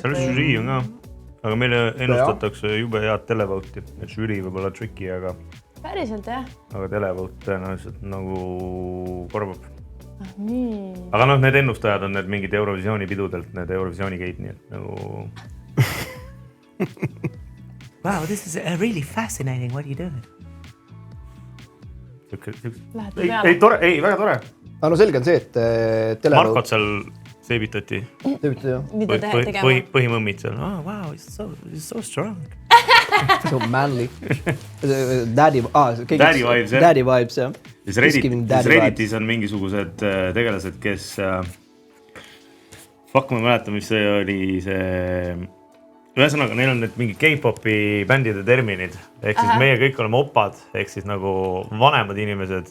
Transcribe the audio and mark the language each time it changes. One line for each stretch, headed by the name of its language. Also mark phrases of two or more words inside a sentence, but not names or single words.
Estonian: Seal žürii on ka. Aga meile ennustatakse jube head televauti. Et žürii võib olla tricky, aga... Päriselt, jah. Aga televaut tõenäoliselt nagu korvab. aga noh, need ennustajad on need mingid Eurovisiooni pidudelt, need Eurovisiooni geid, nii et nagu...
English: Wow, this is really fascinating. What are you doing?
Estonian: Ei, tore, ei, väga tore. No selge on see, et Markot seal seebitati. Seebitati, jah. Mida tegema? Põhimõmmid seal.
English: Oh, wow, it's so strong. So manly. Daddy vibes,
Estonian: jah.
English: Daddy vibes,
Estonian: jah. Redditis on mingisugused tegelased, kes... Fuck, ma mäletan, mis see oli see... Ühesõnaga, neil on need mingi K-popi bändide terminid. Ehk siis meie kõik oleme opad, ehk siis nagu vanemad inimesed.